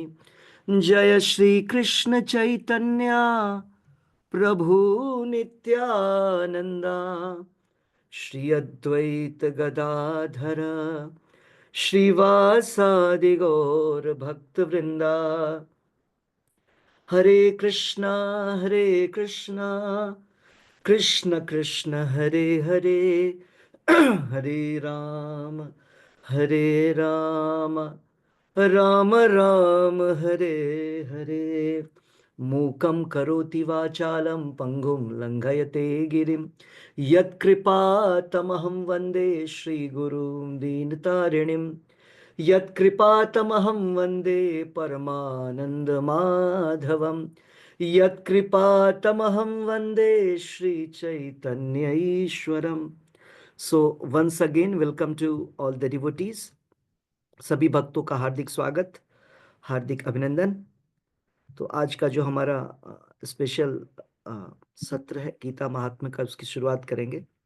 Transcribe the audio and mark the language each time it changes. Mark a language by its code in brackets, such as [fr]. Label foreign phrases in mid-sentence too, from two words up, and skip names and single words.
[bn] জয় শ্রী কৃষ্ণ চৈতন্য প্রভু নিত্যানন্দ শ্রী অদ্বৈত গদাধর শ্রীবাসাদি গৌর ভক্ত বৃন্দ। [sa] हरे कृष्णा कृष्ण कृष्ण हरे हरे हरे राम राम राम हरे हरे। मूकं करोति वाचालं पंगुं लंघयते गिरिं यत्कृपातमहं वन्दे श्रीगुरुं दीनतारिणीं। यत्कृपातमहं वन्दे परमानन्दमाधवं। यत्कृपातमहं वन्दे श्रीचैतन्य ईश्वरम्। [en] So once again welcome to all the devotees. [hi] सभी भक्तों का हार्दिक स्वागत, हार्दिक अभिनंदन। तो आज का जो हमारा स्पेशल सत्र है गीता महात्म्य का, उसकी शुरुआत करेंगे।